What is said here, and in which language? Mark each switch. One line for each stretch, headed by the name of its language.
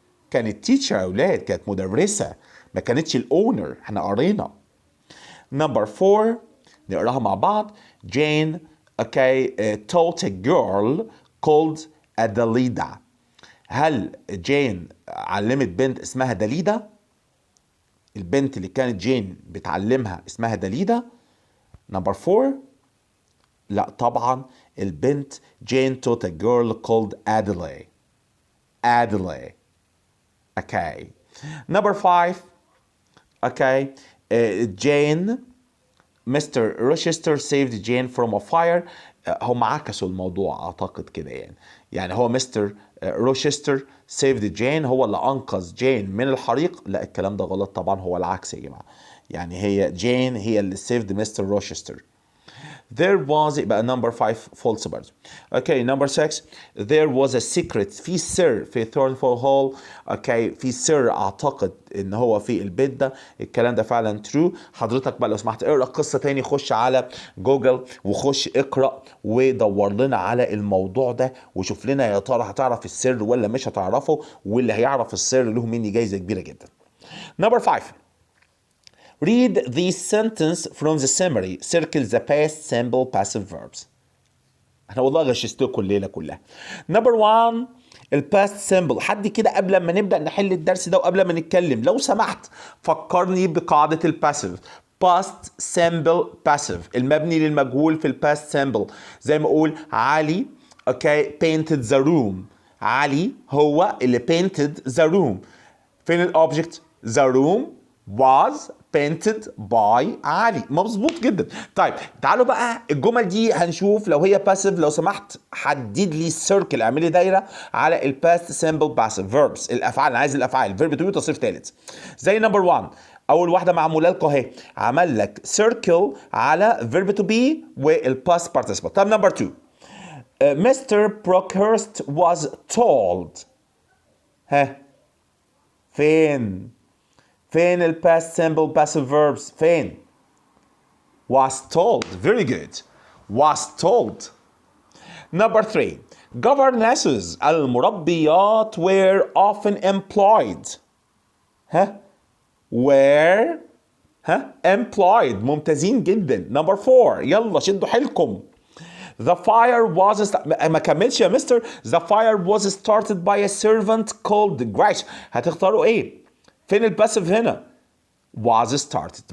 Arabic: كانت teacher يا أولاد، كانت مدرسة. ما كانتش الأونر. احنا قرينا.
English: Number 4
Arabic: نقراها مع بعض.
English: Jane taught a girl called Adelida.
Arabic: هل جين علمت بنت اسمها داليدا؟ البنت اللي كانت جين بتعلمها اسمها داليدا. نمبر 4 لا طبعا البنت
English: Jane taught a girl called Adelaide. Adelaide. Okay. Number 5. Okay. Jane Mr. Rochester saved Jane from a fire.
Arabic: هم عكسوا الموضوع اعتقد كده يعني هو مستر روشستر سيفد جين هو اللي انقذ جين من الحريق. لا الكلام ده غلط طبعا، هو العكس يا جماعه. يعني هي جين هي اللي سيفد مستر روشستر.
English: There was
Arabic: يبقى
English: number 5 false
Arabic: برضه.
English: Okay, number 6 there was a secret
Arabic: في سر في
English: Thornful Hall.
Arabic: Okay, في سر اعتقد ان هو في البيت ده. الكلام ده فعلا true. حضرتك بقى لو سمحت اقرا القصه تاني، خش على جوجل وخش اقرا ودور لنا على الموضوع ده وشوف لنا يا ترى هتعرف السر ولا مش هتعرفه، واللي هيعرف السر له مني جايزه كبيره جدا.
English: Number 5. Read these sentence from the summary. Circle the past simple passive verbs.
Arabic: احنا والله غششتكم الليله كلها. Number 1 الباست سيمبل. حد كده قبل ما نبدا نحل الدرس ده وقبل ما نتكلم لو سمحت فكرني بقاعده الباسيف.
English: past simple passive
Arabic: المبني للمجهول في
English: الباست سيمبل.
Arabic: زي ما اقول علي
English: painted the room.
Arabic: علي هو اللي
English: painted the room.
Arabic: فين
English: الاوبجكت؟ the room was painted by Ali.
Arabic: مظبوط جدا. طيب تعالوا بقى الجمل دي هنشوف لو هي باسيف. لو سمحت حدد لي السيركل، اعمل لي دايره على الباست سيمبل باسيف فيربس. الافعال انا عايز الافعال. فيرب تو بي تصريف ثالث. زي نمبر 1 اول واحده معموله لكم اهي، عمل لك سيركل على فيرب تو بي والباست بارتيسيبل. طب
English: Number 2 Mr. Brockhurst was told.
Arabic: ها فين
English: الباست simple passive verbs? فين؟ was told. very good. was told. Number 3 governesses
Arabic: المربيات
English: were often employed. were employed.
Arabic: ممتازين جدا.
English: Number 4
Arabic: يلا شدوا حيلكم.
English: The fire was
Arabic: ما كملش يا مستر.
English: The fire was started by a servant called Grace.
Arabic: هتختاروا ايه؟ فين الباسيف هنا؟
English: was started.